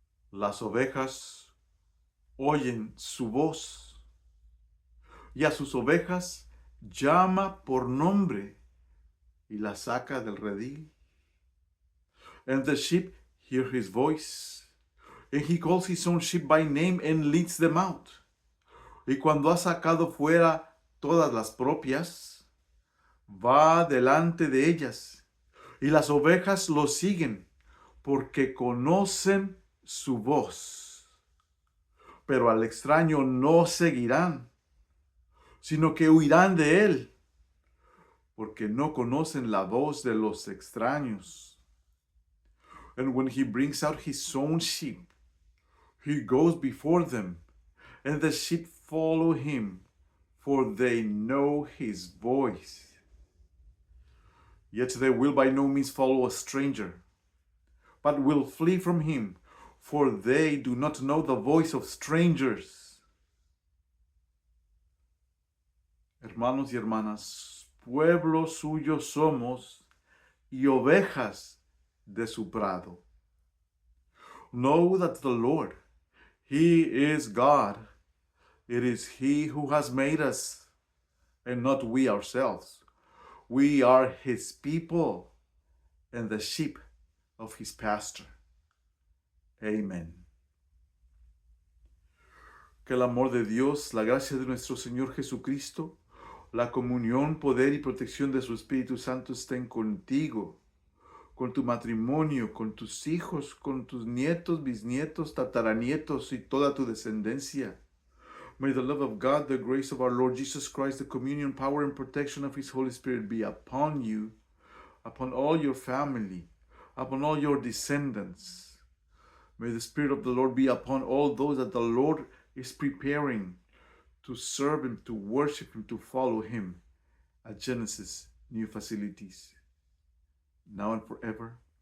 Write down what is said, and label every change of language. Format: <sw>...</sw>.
<es>Las ovejas oyen su voz, y a sus ovejas llama por nombre y las saca del redil.</es> <en>And the sheep hear his voice, and he calls his own sheep by name and leads them out.</en> <es>Y cuando ha sacado fuera todas las propias, va delante de ellas, y las ovejas lo siguen, porque conocen su voz. Pero al extraño no seguirán, sino que huirán de él, porque no conocen la voz de los extraños.</es> <en>And when he brings out his own sheep, he goes before them, and the sheep follow him, for they know his voice. Yet they will by no means follow a stranger, but will flee from him, for they do not know the voice of strangers.</en> <es>Hermanos y hermanas, pueblo suyo somos y ovejas de su prado.</es> <en>Know that the Lord, He is God, It is He who has made us, and not we ourselves. We are His people and the sheep of His pasture. Amen.</en> <es>Que el amor de Dios, la gracia de nuestro Señor Jesucristo, la comunión, poder y protección de su Espíritu Santo estén contigo, con tu matrimonio, con tus hijos, con tus nietos, bisnietos, tataranietos y toda tu descendencia.</es> <en>May the love of God, the grace of our Lord Jesus Christ, the communion, power, and protection of His Holy Spirit be upon you, upon all your family, upon all your descendants. May the Spirit of the Lord be upon all those that the Lord is preparing to serve Him, to worship Him, to follow Him at Genesis New Facilities, now and forever.</en>